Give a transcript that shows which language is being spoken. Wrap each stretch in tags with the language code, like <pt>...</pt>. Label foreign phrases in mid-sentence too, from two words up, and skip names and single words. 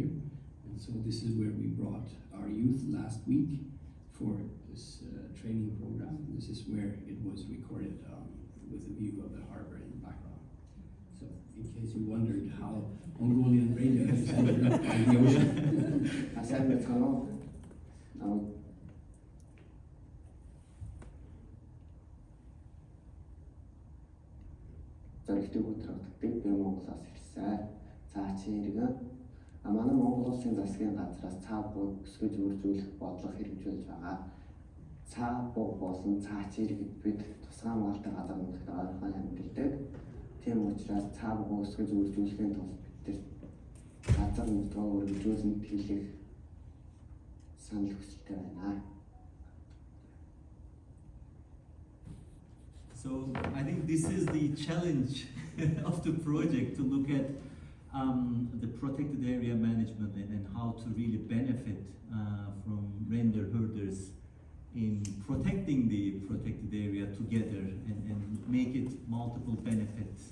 <en>And so this is where we brought our youth last week for this training program. This is where it was recorded with a view of the harbor in the background. So in case you wondered how Mongolian reindeer is ended up in the ocean. I said it's gone.</en> <mn>Зоригтыг өдрөгддөг би Монголоос ирсэн. Цаа чи иргэн. Манай Монгол улсын засгийн газраас цаа буг өсгөж үржүүлэх бодлого хэрэгжүүлж байгаа. Цаа буг болон цаа чи иргэд бид тусгай хамгаалалтын газар нутагт ойрхон амьдардаг. Тийм учраас цаа буг өсгөж үржүүлэхийн тулд бид газар нутгаа үргэлжлүүлэн тэлэх санал хүсэлтэй байна.</mn> <en>So I think this is the challenge of the project, to look at the protected area management and how to really benefit from reindeer herders in protecting the protected area together and make it multiple benefits.</en>